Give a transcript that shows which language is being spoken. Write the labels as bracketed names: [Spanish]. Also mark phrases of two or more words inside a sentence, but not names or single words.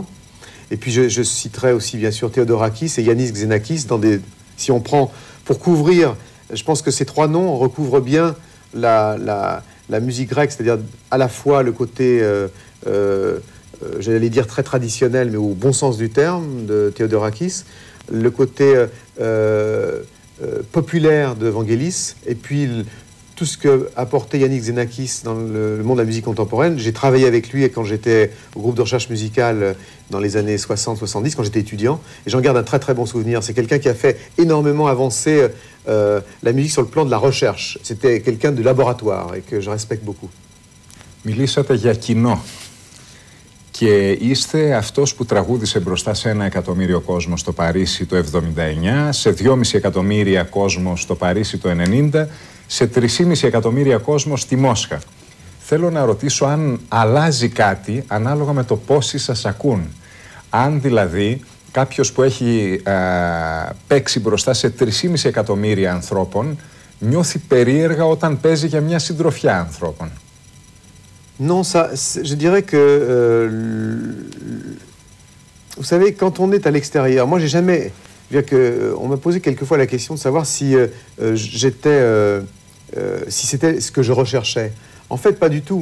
[French] Et puis je citerai aussi bien sûr Theodorakis et Yannis Xenakis si on prend pour couvrir, je pense que ces trois noms recouvrent bien la musique grecque, c'est-à-dire à la fois le côté j'allais dire très traditionnel mais au bon sens du terme de Theodorakis, le côté populaire de Vangelis, et puis tout ce que apportait Yannis Xenakis dans le monde de la musique contemporaine. J'ai travaillé avec lui quand j'étais au groupe de recherche musicale dans les années 60-70, quand j'étais étudiant, et j'en garde un très très bon souvenir. C'est quelqu'un qui a fait énormément avancer la musique sur le plan de la recherche. C'était quelqu'un de laboratoire et que je respecte beaucoup. [Greek] Μιλήσατε για κοινό. Και είστε αυτός που τραγούδισε μπροστά σε 1 εκατομμύριο κόσμο στο Παρίσι το 79, σε 2,5 εκατομμύρια κόσμο στο Παρίσι το 90, σε 3,5 εκατομμύρια κόσμο στη Μόσχα. Θέλω να ρωτήσω αν αλλάζει κάτι ανάλογα με το πόσοι σας ακούν. Αν δηλαδή κάποιος που έχει παίξει μπροστά σε 3,5 εκατομμύρια ανθρώπων νιώθει περίεργα όταν παίζει για μια συντροφιά ανθρώπων. [French] Non, je dirais que, vous savez, quand on est à l'extérieur, moi j'ai jamais, on m'a posé quelquefois la question de savoir si si c'était ce que je recherchais. En fait, pas du tout.